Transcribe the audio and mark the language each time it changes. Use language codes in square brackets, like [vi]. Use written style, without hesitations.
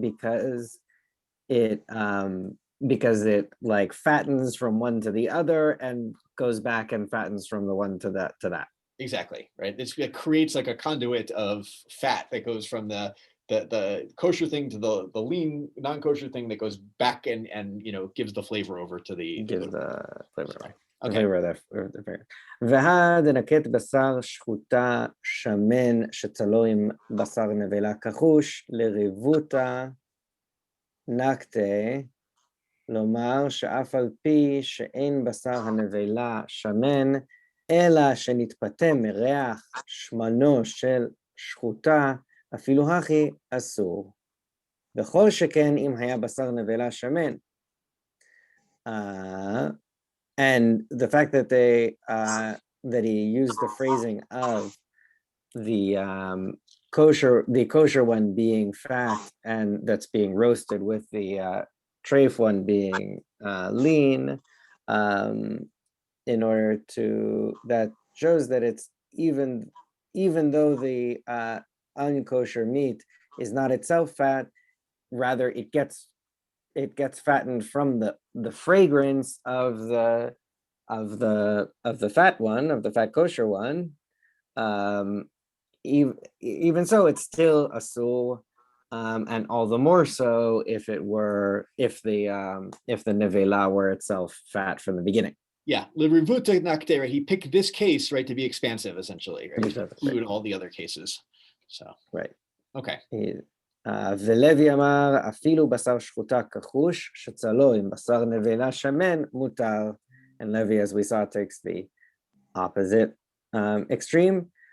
[en] Because it like fattens from one to the other and goes back and fattens from the one to that. Exactly, right. It creates like a conduit of fat that goes from the kosher thing to the lean non-kosher thing that goes back and gives the flavor over to the flavor. Right. Okay. [he] והדנקט בשר שחוטה שמן שצלו עם בשר נבלה כחוש לריבותה נקטה, לומר שאף על פי שאין בשר הנבלה שמן, אלא שנתפתה מריח שמנו של שחוטה, אפילו הכי אסור. וכל שכן אם היה בשר נבלה שמן. [en] And the fact that that he used the phrasing of the kosher one being fat and that's being roasted with the treif one being lean, in order to, that shows that it's even though the unkosher meat is not itself fat, rather it gets fattened from the fragrance of the fat one, of the fat kosher one. Even so, it's still asur, and all the more so if the nevela were itself fat from the beginning. Yeah, [he] l'rivuta naktera. [en] He picked this case, right, to be expansive, essentially, right, to include all the other cases. So right. Okay. [he] ולוי אמר, אפילו בשר שחוטה כחוש, שצלו עם בשר נבלה שמן, מותר. [en] And Levi, as we saw, takes the opposite extreme.